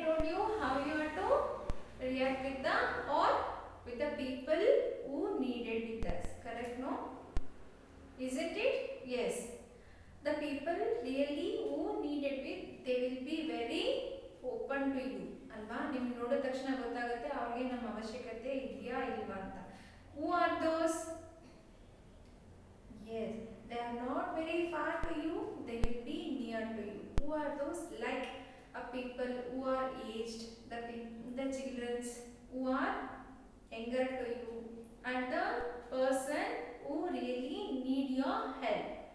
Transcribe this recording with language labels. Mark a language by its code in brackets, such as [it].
[en] you how you are to react with the or with the people who needed with us. Correct? No? Isn't it? Yes. The people really who needed with, they will be very open to you. [kn] ಅಲ್ವಾ? ನಿಮ್ಗೆ ನೋಡಿದ ತಕ್ಷಣ ಗೊತ್ತಾಗುತ್ತೆ ಅವ್ರಿಗೆ ನಮ್ಮ ಅವಶ್ಯಕತೆ ಇದೆಯಾ ಇಲ್ವಾ ಅಂತ. [en] Who are those? Yes, they are not very far to you, they will be near to you. Who are those? Like people who are aged, the children who are younger to you, and the person who really need your help.